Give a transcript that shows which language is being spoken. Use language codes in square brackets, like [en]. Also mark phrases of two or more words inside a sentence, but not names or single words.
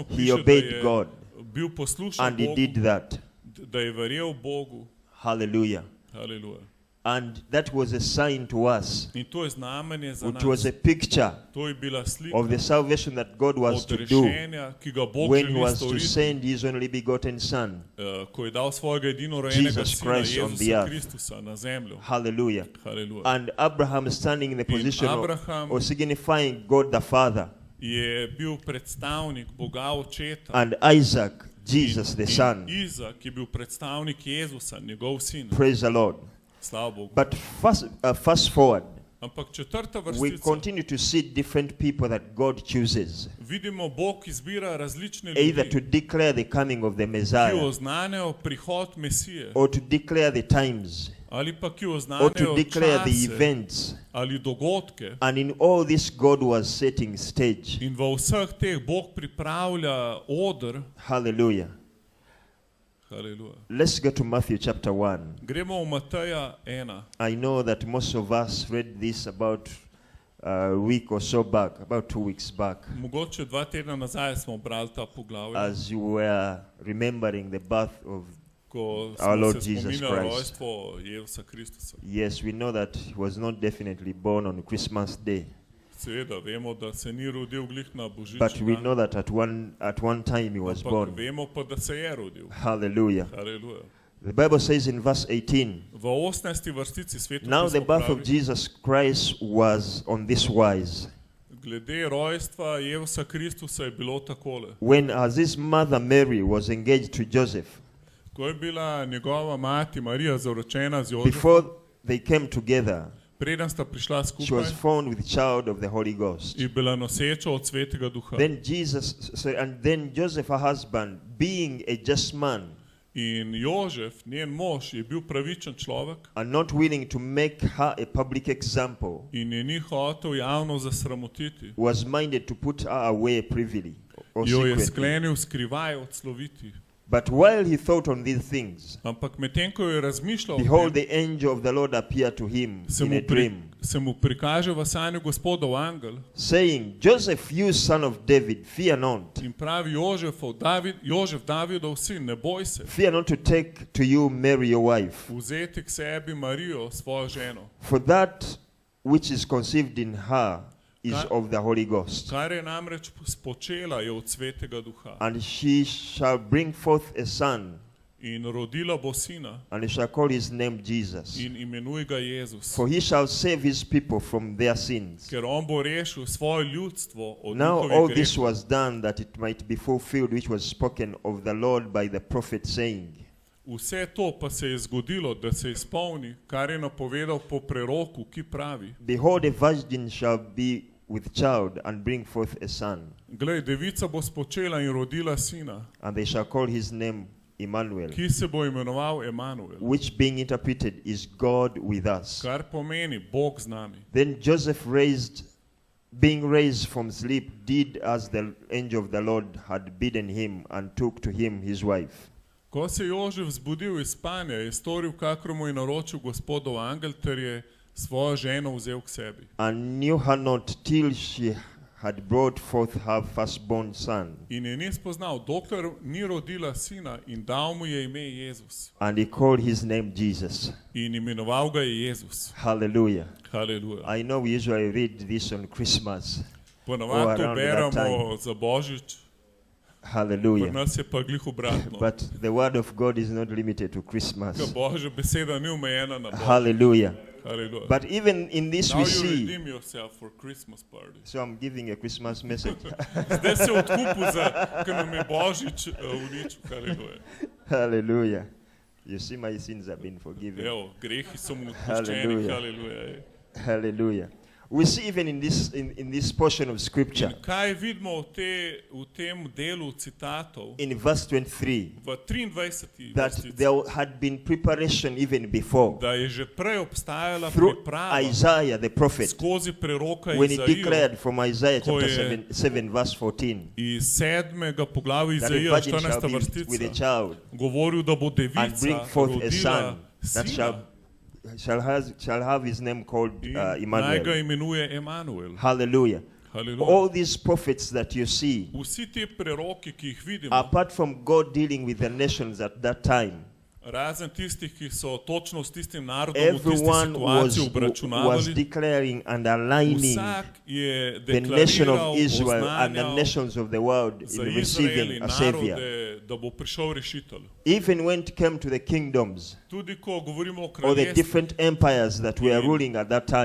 [en] He [sl] piše, da [en] obeyed [sl] je [en] God. [sl] bil poslušan [en] And he [sl] Bogu, [en] did that. [sl] da je verjel Bogu. [en] Hallelujah. [sl] Haleluja. [en] And that was a sign to us, [sl] In to je znamenje za [en] which was [sl] nas. [en] a picture [sl] To je bila slika [en] of the salvation that God was to do [sl] odrešenja, ki ga Bog [en] when he [sl] želi [en] was to [sl] storiti, [en] send his only begotten Son. [sl] Ko je dal svojega edino rojenega [en] Jesus [sl] sina [en] Christ on the [sl] Jezusa [en] earth. [sl] Kristusa na zemlju. [en] Hallelujah. [sl] Haleluja. [en] And Abraham standing in the position [sl] Abraham [en] of signifying God the Father, [sl] Je bil predstavnik Boga Očeta. [en] and Isaac, Jesus the Son. [sl] Izak je bil predstavnik Jezusa, njegov sin. [en] Praise the Lord. [sl] Slava Bogu. [en] But fast forward, [sl] Ampak četrta [en] we [sl] vrstica. [en] continue to see different people that God chooses, [sl] Vidimo, Bog izbira različne [en] either to [sl] ljudi, [en] declare the coming of the [sl] ki [en] Messiah [sl] oznanejo prihod Mesije, [en] or to declare the times [sl] ali pa ki [en] or to [sl] oznanejo [en] declare the [sl] čase [en] events. [sl] ali dogodke. [en] And in all this, God was setting stage. [sl] In v vseh teh Bog pripravlja oder. [en] Hallelujah. [sl] Haleluja. [en] Let's go to Matthew chapter 1. [sl] Gremo v Mateja 1. [en] I know that most of us read this about a week or so back, about 2 weeks back, [sl] Mogoče 2 tedna nazaj smo brali ta poglavje, [en] as you were remembering the birth of. [sl] ko [en] Our [sl] smo [en] Lord [sl] se [en] Jesus [sl] spominjali [en] Christ. [sl] rojstvo Jezusa Kristusa. [en] Yes, we know that he was not definitely born on Christmas Day, [sl] Seveda vemo, da se ni rodil glih na [en] but [sl] božični [en] we [sl] dan, [en] know that at one time he was [sl] ampak [en] born. [sl] vemo pa, da se je rodil. [en] Hallelujah. [sl] Haleluja. [en] The Bible says in verse 18, [sl] V 18. vrstici Sveto [en] now the [sl] pismo [en] birth of [sl] pravi, [en] Jesus Christ was on this wise. [sl] glede rojstva Jezusa Kristusa je bilo takole. [en] When as his mother Mary was engaged to Joseph, [sl] Ko je bila njegova mati Marija zaročena z Jožefom, [en] before they came together, [sl] preden sta prišla [en] she [sl] skupaj, [en] was found with child of the Holy Ghost. [sl] je bila noseča od Svetega Duha. [en] Then Joseph, her husband, being a just man [sl] In Jožef, njen mož, je bil pravičen človek [en] and not willing to make her a public example, [sl] in je ni hotel javno zasramotiti. [en] was minded to put her away privily or [sl] Jo je [en] secretly. [sl] sklenil skrivaj odsloviti. [en] But while he thought on these things, [sl] Ampak medtem ko je razmišljal [en] behold, [sl] o tem, [en] the angel of the Lord appeared to him in a dream, [sl] se mu prikaže v sanju Gospodov angel [en] saying, Joseph, you son of David, fear not. [sl] in pravi Jožef, Davidov sin, ne boj se [en] Fear not to take to you Mary your wife, [sl] vzeti k sebi Marijo, svojo ženo, [en] for that which is conceived in her is of the Holy Ghost. [sl] kar je namreč spočela je od Svetega Duha. [en] And she shall bring forth a son, [sl] In rodila bo sina [en] and he shall call his name Jesus. [sl] in imenuj ga Jezus, [en] For he shall save his people from their sins. [sl] ker on bo rešil svoje ljudstvo od [en] Now all [sl] njihovih [en] this [sl] grehov. [en] was done that it might be fulfilled which was spoken of the Lord by the prophet, saying, [sl] Vse to pa se je zgodilo, da se izpolni, kar je napovedal po preroku, ki pravi: [en] Behold, a virgin shall be with child and bring forth a son, [sl] Glej, devica bo spočela in rodila sina, [en] and they shall call his name Emmanuel, [sl] ki se bo imenoval Emanuel, [en] which being interpreted is God with us. [sl] kar pomeni Bog z nami. [en] Then Joseph being raised from sleep, did as the angel of the Lord had bidden him, and took to him his wife. [sl] Ko se je Jožef zbudil iz spanja, je storil, kakor mu je naročil Gospodov angel, ter je svojo ženo vzel k sebi. [en] And knew her not till she had brought forth her firstborn son. [sl] In je ni spoznal, dokler ni rodila sina, in dal mu je ime Jezus. [en] And he called his name Jesus. [sl] In imenoval ga je Jezus. [en] Hallelujah. [sl] Haleluja. [en] I know we usually read this on Christmas. [sl] Ponavadi to [en] around that [sl] beremo za Božič, pri [en] Hallelujah. [sl] nas je pa glih obratno. [en] But the word of God is not limited to [sl] Ker [en] Christmas. [sl] Božja beseda ni omejena na Božič. [en] Hallelujah. [sl] Haleluja. [en] But even in this Now we you see, redeem yourself for Christmas party. so I'm giving a Christmas message. [sl] Zdaj se odkupil za, ker nam je Božič uničil. Haleluja. [en] Hallelujah. You see, my sins have been forgiven. [sl] Evo, grehi so mu odpuščeni. [en] Hallelujah. [sl] Haleluja. [en] Hallelujah. We see even in this portion of scripture, [sl] In kaj vidimo v tem delu citatov [en] in verse 23, [sl] v 23. [en] that [sl] vrstici, [en] there had been preparation even before [sl] da je že prej obstajala [en] through [sl] priprava [en] Isaiah the prophet, [sl] skozi preroka [en] when he [sl] Izaijo, [en] declared from Isaiah [sl] ko [en] chapter [sl] je [en] 7 verse 14, [sl] iz 7. poglavja [en] that a [sl] Izaija, [en] virgin shall [sl] 14. [en] be with a [sl] vrstica, [en] child [sl] govoril, da bo [en] and bring [sl] devica [en] forth a [sl] rodila [en] son that [sl] sina [en] shall have his name called [sl] in naj ga [en] Emmanuel. [sl] imenuje Emanuel. [en] Hallelujah. [sl] Haleluja. [en] All these prophets that you see, [sl] Vsi ti preroki, ki jih vidimo, [en] apart from God dealing with the nations at that time, [sl] razen tistih, ki so točno s tistim narodom v tisti [en] everyone [sl] situaciji [en] was [sl] obračunavali, [en] declaring and aligning [sl] vsak je [en] the nation [sl] deklariral, [en] of Israel and the [sl] oznanjal [en] nations of the world [sl] za in Izrael [en] receiving [sl] in [en] a savior. [sl] narode, da bo prišel rešitelj. [en] Even when it came to the kingdoms [sl] Tudi ko govorimo o [en] or the [sl] kraljestvu [en] different empires that were ruling at that time,